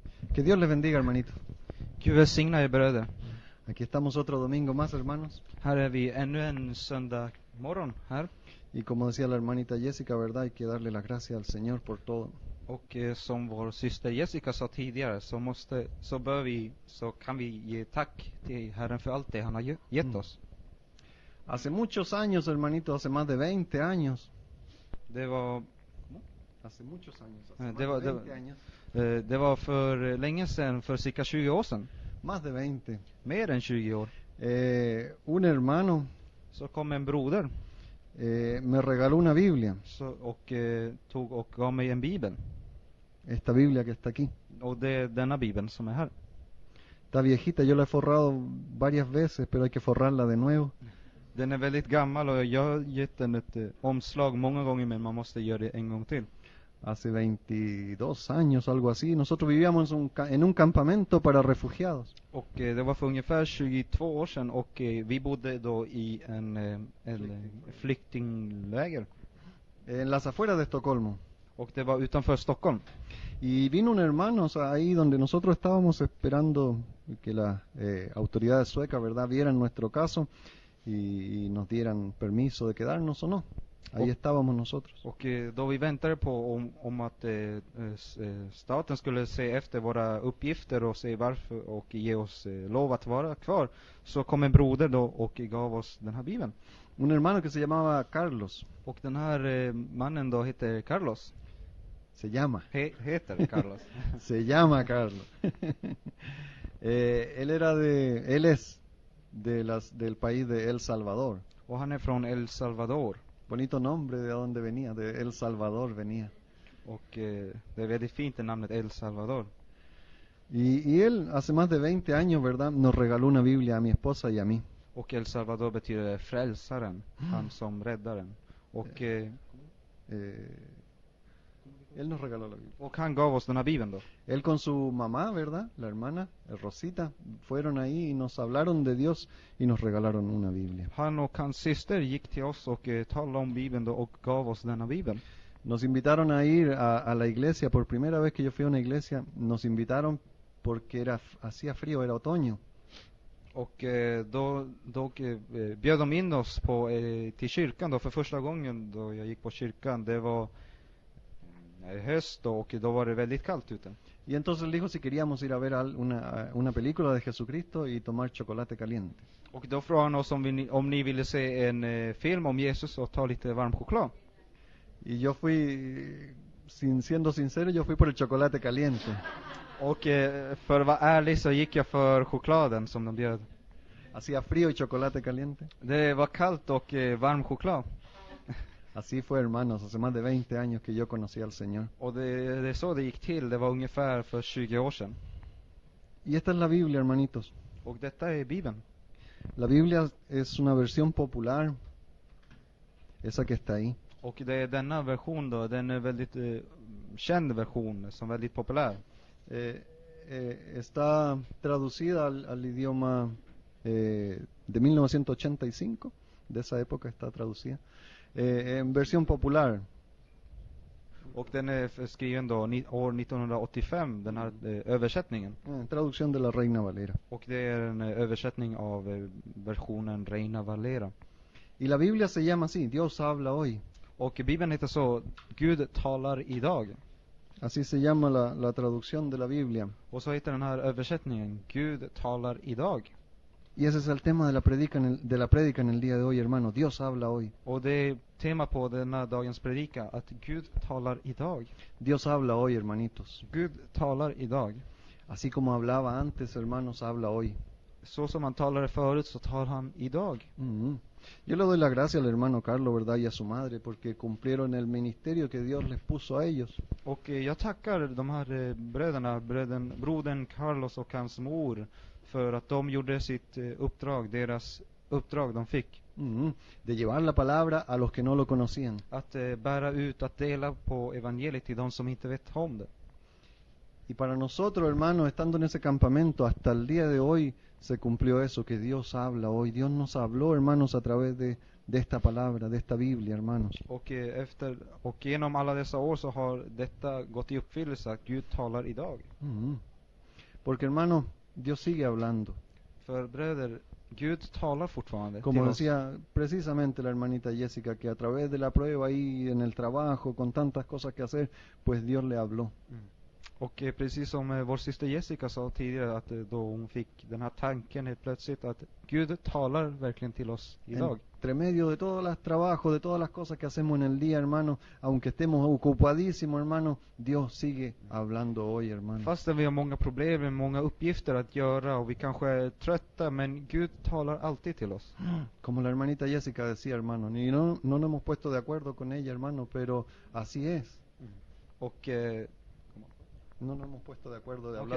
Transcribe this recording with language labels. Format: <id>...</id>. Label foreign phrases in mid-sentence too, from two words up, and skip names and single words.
<es>Que Dios les bendiga, hermanitos.</es> <sv>Gud välsigna er bröder.</sv> <es>Aquí estamos otro domingo más, hermanos.</es> <sv>Här är vi ännu en söndag morgon här.</sv> <es>Y como decía la hermanita Jessica, ¿verdad? Hay que darle las gracias al Señor por todo.</es> <sv>Och som vår syster Jessica sa tidigare så kan vi ge tack till Herren för allt det han har gett oss.</sv> <es>Hace muchos años, hermanitos, hace más de 20 años.</es> <sv>Det var</sv> <es>Hace muchos años, Eh, hace</es> <sv>det</sv> <es>más</es> <sv>var-</sv> <es>de</es> <sv>det</sv> <es>20</es> <sv>var-</sv> <es>años.</es> <sv>det var för länge sedan, för cirka 20 år sedan.</sv> <es>Más de 20.</es> <sv>Mer än 20 år.</sv> <es>Un hermano</es> <sv>Så kom en broder</sv> <es>me regaló una Biblia,</es> <sv>och tog och gav mig en bibel.</sv> <es>esta Biblia que está aquí.</es> <sv>Och det är denna bibeln som är här.</sv> <es>Está viejita, yo la he forrado varias veces, pero hay que forrarla de nuevo.</es> <sv>Den är väldigt gammal och jag har gett den ett omslag många gånger, men man måste göra det en gång till.</sv> <es>Hace 22 años, algo así. Nosotros vivíamos en un campamento para refugiados.</es> <sv>Och det var för ungefär 22 år sedan och vi bodde då i en flyktingläger.</sv> <es>En las afueras de Estocolmo.</es> <sv>Och det var utanför Stockholm.</sv> <es>Y vino un hermano, o sea, ahí donde nosotros estábamos esperando que las autoridades suecas, ¿verdad?, vieran nuestro caso y nos dieran permiso de quedarnos o no. Ahí estábamos nosotros.</es> <sv>Och då vi väntade på om att staten skulle se efter våra uppgifter och se varför och ge oss lov att vara kvar, så kom en broder då och gav oss den här bibeln.</sv> <es>Un hermano que se llamaba Carlos.</es> <sv>Och den här mannen då heter Carlos.</sv> <es>Se llama.</es> <sv>Heter Carlos.</sv> <es>Se llama Carlos. Él es del país de El Salvador.</es> <sv>Och han är från El Salvador.</sv> <es>Bonito nombre de dónde venía, de El Salvador venía.</es> <sv>Och det är väldigt fint det namnet, El Salvador.</sv> <es>Y él hace más de 20 años, ¿verdad?, nos regaló una Biblia a mi esposa y a mí.</es> <sv>Och El Salvador betyder frälsaren, han som räddaren. Och</sv> <es>Él nos regaló la Biblia.</es> <sv>och han gav oss den här bibeln då.</sv> <es>Él con su mamá, ¿verdad?, la hermana Rosita, fueron ahí y nos hablaron de Dios y nos regalaron una Biblia.</es> <sv>Han och hans syster gick till oss och talade om bibeln då och gav oss denna bibeln.</sv> <es>Nos invitaron a ir a la iglesia. Por primera vez que yo fui a una iglesia, nos invitaron porque hacía frío, era otoño.</es> <sv>Och då bjöd de in oss till kyrkan då för första gången då jag gick på kyrkan. Det var höst då, och då var det väldigt kallt ute.</sv> <es>Y entonces él dijo si queríamos ir a ver una película de Jesucristo y tomar chocolate caliente.</es> <sv>Och då frågade han oss om ni ville se en film om Jesus och ta lite varm choklad.</sv> <es>Y yo fui, siendo sincero, yo fui por el chocolate caliente.</es> <sv>Och för att vara ärlig så gick jag för chokladen som de bjöd.</sv> <es>Hacía frío y chocolate caliente.</es> <sv>Det var kallt och varm choklad.</sv> <es>Así fue, hermanos, hace más de 20 años que yo conocí al Señor.</es> <sv>Och det är så det gick till. Det var ungefär för 20 år sedan.</sv> <es>Y esta es la Biblia, hermanitos.</es> <sv>Och detta är Bibeln.</sv> <es>La Biblia es una versión popular, esa que está ahí.</es> <sv>Och det är denna version då, den är väldigt känd version som är väldigt populär.</sv> <es>Está traducida al idioma de 1985, de esa época está traducida, en versión popular.</es> <sv>Och den är skriven då år 1985, den här översättningen.</sv> <es>Traducción de la Reina Valera.</es> <sv>Och det är en översättning av versionen Reina Valera.</sv> <es>Y la Biblia se llama así, Dios habla hoy.</es> <sv>Och Bibeln heter så, Gud talar idag.</sv> <es>Así se llama la traducción de la Biblia.</es> <sv>Och så heter den här översättningen, Gud talar idag.</sv> <es>Y ese es el tema de la prédica en el día de hoy, hermano. Dios habla hoy.</es> <sv>Och det är tema på denna dagens predika, att Gud talar idag.</sv> <es>Dios habla hoy, hermanitos.</es> <sv>Gud talar idag.</sv> <es>Así como hablaba antes, hermanos, habla hoy.</es> <sv>Så som han talade förut så talar han idag.</sv> <es>Yo le doy la gracia al hermano Carlos, ¿verdad?, y a su madre, porque cumplieron el ministerio que Dios les puso a ellos.</es> <sv>Och jag tackar de här brodern Carlos och hans mor för att de gjorde sitt uppdrag, deras uppdrag de fick.</sv> <es>De llevar la palabra a los que no lo conocían.</es> <sv>Att bära ut, att dela på evangeliet till de som inte vet om det.</sv> <es>Y para nosotros, hermanos, estando en ese campamento, hasta el día de hoy se cumplió eso, que Dios habla hoy. Dios nos habló, hermanos, a través de esta palabra, de esta Biblia, hermanos.</es> <sv>Och genom alla dessa år så har detta gått i uppfyllelse, att Gud talar idag.</sv> <es>Porque hermano, Dios sigue hablando.</es> <sv>För bröder, Gud talar fortfarande</sv> <es>Como</es> <sv>till oss.</sv> <es>decía precisamente la hermanita Jessica, que a través de la prueba ahí en el trabajo, con tantas cosas que hacer, pues Dios le habló.</es> <sv>Och precis som vår syster Jessica sa tidigare, att då hon fick den här tanken helt plötsligt att Gud talar verkligen till oss idag.</sv> <es>Entre medio de todos los trabajos, de todas las cosas que hacemos en el día, hermano, aunque estemos ocupadísimos, hermano, Dios sigue hablando hoy, hermano.</es> <sv>Fastän vi har många problem, många uppgifter att göra och vi kanske är trötta, men Gud talar alltid till oss.</sv> <es>Como la hermanita Jessica decía, hermano, y no nos hemos puesto de acuerdo con ella, hermano, pero así es.</es> <sv>Och</sv> <es>No nos hemos puesto de acuerdo de hablar</es>